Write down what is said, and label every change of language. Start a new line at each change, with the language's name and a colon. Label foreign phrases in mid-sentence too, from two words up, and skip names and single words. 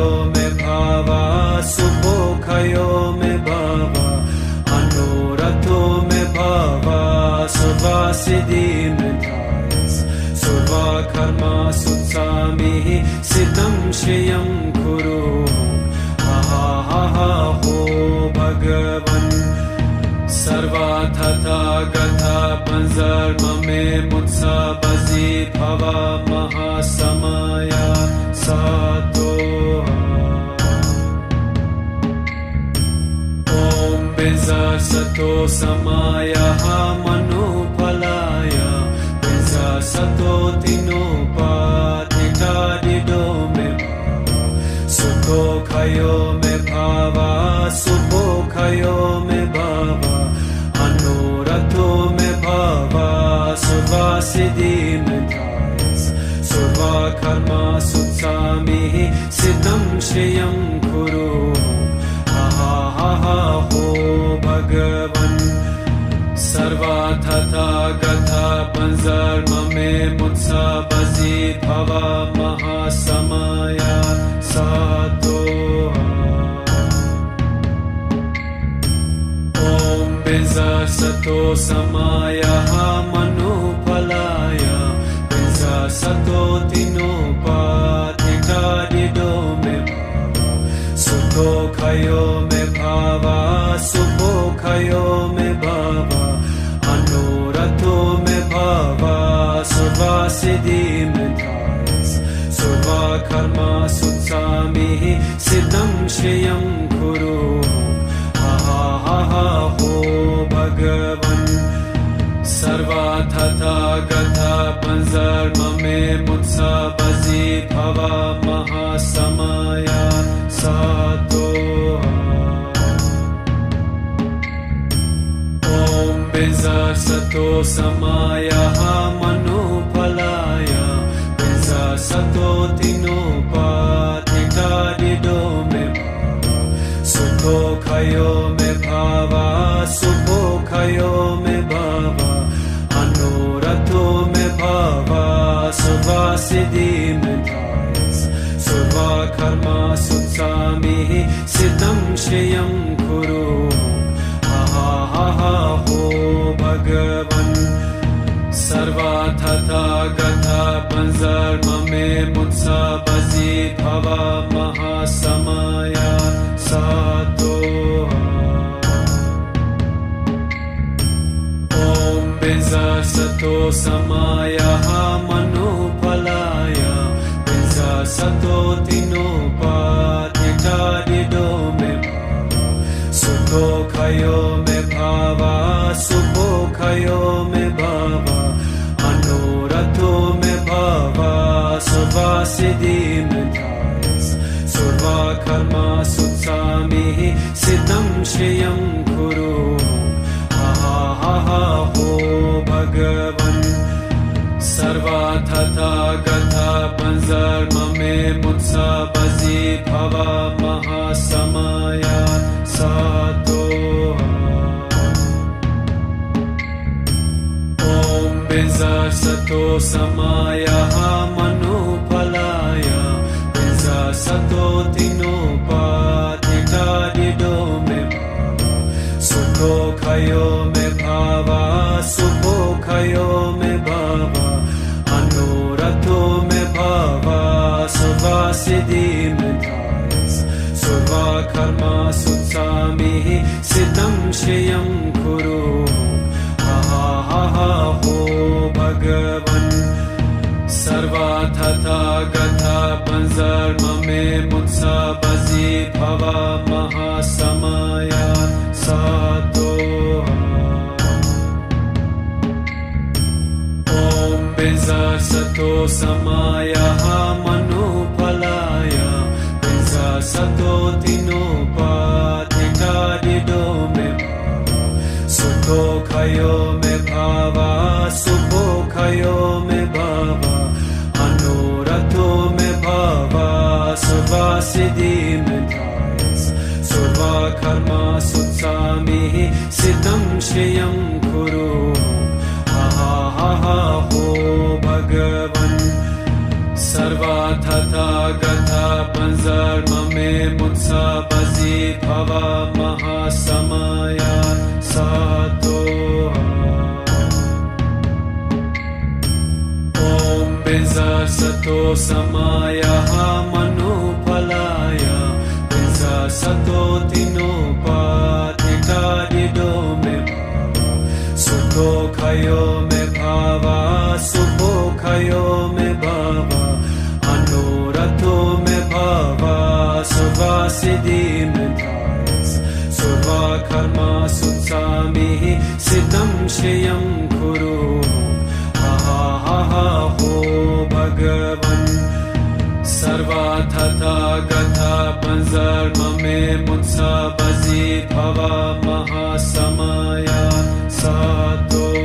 Sanskrit: मे भावा सुखोखयो मे भावा अनुरतो मे भावा सर्वसिद्धिमतायस सर्वकर्मा सुत्सामिः सिद्धं श्रियं कुरु हा हो भगवन् सर्वथा गथा पंजर्मामे मुत्सा बजी भवा महासमया सतो. ओम् बेन्ज़ा सतो समया मनुपालया बेन्ज़ा सतो तिनोपतिता दिदो मे सुखो खयो मे भवा सुखो खयो मे भवा अनोरतो मे भवा सुर्वसिद्धि मे थायस सुर्व कर्मा सुत्सामि सिद्धं श्रियं कुरु हा हो भगवन् सर्वतथा गथा पंजर्मामे मुत्सा बजी भवा महासमया सतो. ओम् बेन्ज़ा सतो समया मनुपालया बेन्ज़ा सतो तिनोपतिता दिदो मे सुखो खयो मे भवा सुखो खयो मे भवा अनोरतो मे भवा सुर्वसिद्धि मे थायस सुर्व कर्मा सुत्सामि सिद्धं श्रियं कुरु हा हो भगवन् सर्वतथा गथा पंजर्मामे मुत्सा बजी भवा महासमया सतो. ओम् बेन्ज़ा सतो समया मनुपालया बेन्ज़ा सतो तिनोपतिता दिदो मे सुखो खयो मे भवा सुखो खयो मे भवा अनोरतो मे भवा सुर्वसिद्धि मे थायस सुर्व कर्मा सुत्सामि सिद्धं श्रियं कुरु हा हो भगवन् सर्वतथा गथा पंजर्मामे मुत्सा बजी भवा महासमया सतो. ओम् बेन्ज़ा सतो समया मनुपालया बेन्ज़ा सतो तिनोपतिता दिदो मे सुखो खयो मे भवा सुखो खयो मे भवा अनोरतो मे भवा सुर्वसिद्धि मे थायस सुर्व कर्मा सुत्सामि सिद्धं श्रियं कुरु हा हो भगवन् सर्वतथा गथा पंजर्मामे मुत्सा बजी भवा महासमया सतो. ओम् बेन्ज़ा सतो समया मनुपालया बेन्ज़ा सतो तिनोपतिता दिदो मे सुखो खयो मे भवा सुखो खयो मे भवा अनोरतो मे भवा सुर्वसिद्धि मे थायस सुर्व कर्मा सुत्सामि सिद्धं श्रियं कुरु हा हो भगवन् सर्वतथा गथा पंजर्मामे मुत्सा बजी भवा महासमया सतो. ओम् बेन्ज़ा सतो समया मनुपालया बेन्ज़ा सतो तिनोपतिता दिदो मे सुखो खयो मे भवा सुखो खयो मे भवा अनोरतो मे भवा सुर्वसिद्धि मे थायस सुर्व कर्मा सुत्सामि सिद्धं श्रियं कुरु हा हो भगवन् सर्वतथा गथा पंजर्मामे मुत्सा बजी भवा महासमया सतो. ओम् बेन्ज़ा सतो समया मनुपालया बेन्ज़ा सतो तिनोपतिता दिदो मे sukho सुखयो मे भावा सुखयो मे भावा अनुरतो मे भावा सुवासिदि मे धायस सुवा कर्मा सुत्सामि सिद्धं श्रियं कुरु हा हा हा हो भगवन् सर्वाथा गथा पंजर्म मे मुत्सा बजी भवा महासमया सातो